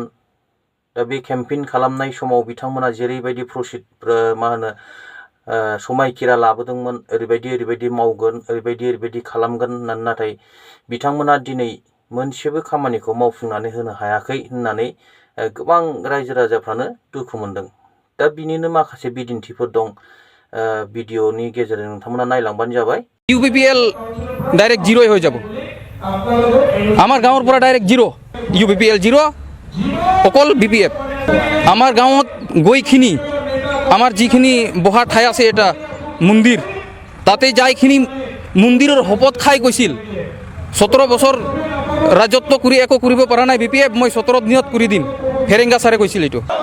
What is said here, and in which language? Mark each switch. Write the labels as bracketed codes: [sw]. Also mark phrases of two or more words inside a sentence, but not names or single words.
[brx] दा बे केम्पेइन खालामनाय समाव बिथांमोना जेरैबायदि समायखिरा लाबोदोंमोन, ओरैबायदि मावगोन, ओरैबायदि खालामगोन होननानै, नाथाय बिथांमोना दिनै मोनसेबो खामानिखौ मावफुंनानै होनो हायाखै होननानै गोबां रायजो राजाफ्रानो दुखु मोनदों। दा बिनिनो माखासे बिदिन्थिफोर दं। ভিডিওনি गेजेरजों नोंथांमोना नायलांबानो जाबाय। [as] ইউপিপিএল [en] direct zero [as] হয়ে যাব। আমার গাঁৱৰ পৰা [en] direct zero, [as] ইউপিপিএল জিরো, অকল বিপিএফ। আমাৰ গাঁৱত গৈখিনি আমাৰ যিখিনি বহা ঠাই আছে, এটা মন্দিৰ, তাতে যাইখিনি মন্দিৰৰ শপত খাই গৈছিল 17 বছৰ ৰাজত্ব কৰি একো কৰিব পৰা নাই বিপিএফ, মই 17 দিনত কৰি দিম, ফেৰেংগা ছাৰে কৈছিল এইটো।